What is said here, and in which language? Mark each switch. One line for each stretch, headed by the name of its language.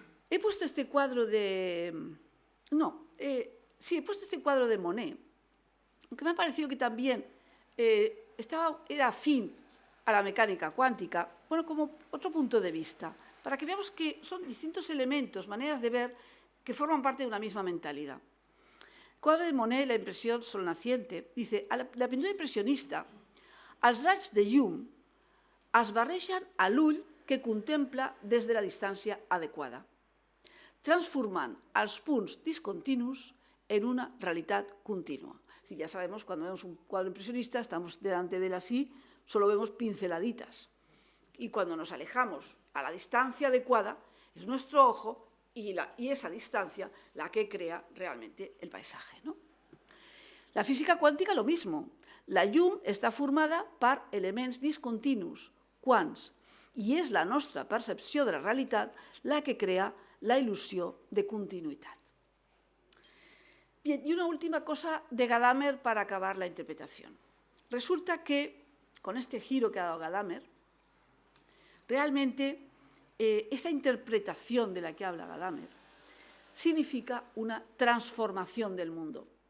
Spanish: He puesto este cuadro de... he puesto este cuadro de Monet, aunque me ha parecido que también era afín a la mecánica cuántica, bueno, como otro punto de vista, para que veamos que son distintos elementos, maneras de ver, que forman parte de una misma mentalidad. El cuadro de Monet, la impresión solnaciente, dice,
Catalan: a la pintura impressionista, els raigs de llum es barregen a l'ull que contempla des de la distància adequada, transformant els punts discontinus en una realitat contínua.
Spanish: Si ya sabemos, cuando vemos un cuadro impresionista, estamos delante de él así, solo vemos pinceladitas. Y cuando nos alejamos a la distancia adecuada, es nuestro ojo y esa distancia la que crea realmente el paisaje, ¿no? La física cuántica lo mismo.
Catalan: La llum està formada per elements discontinus, quants, i és la nostra percepció de la realitat la que crea
Spanish: la ilusión de continuidad. Bien, y una última cosa de Gadamer para acabar la interpretación. Resulta que, con este giro que ha dado Gadamer, realmente esta interpretación de la que habla Gadamer significa una transformación del mundo.